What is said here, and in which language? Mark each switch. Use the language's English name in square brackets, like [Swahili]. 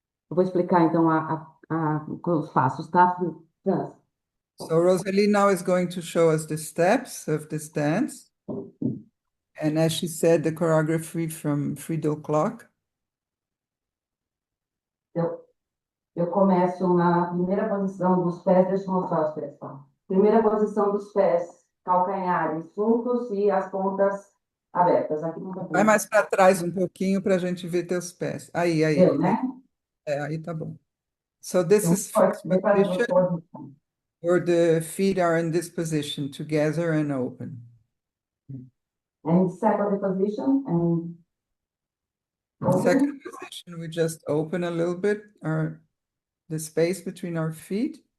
[Portuguese] Eu vou explicar então os passos, tá? [English] So Rosalie now is going to show us the steps of this dance. And as she said, the choreography from Friedel Kloke. [Portuguese] Eu começo na primeira posição dos pés, deixa eu mostrar os pés, tá? Primeira posição dos pés, calcanhares juntos e as pontas abertas. Aqui não Vai mais para trás um pouquinho para a gente ver teus pés. Aí. né? Aí tá bom. [English] So this is first position, where the feet are in this position, together and open. And second position, and Second position, we just open a little bit the space between our feet.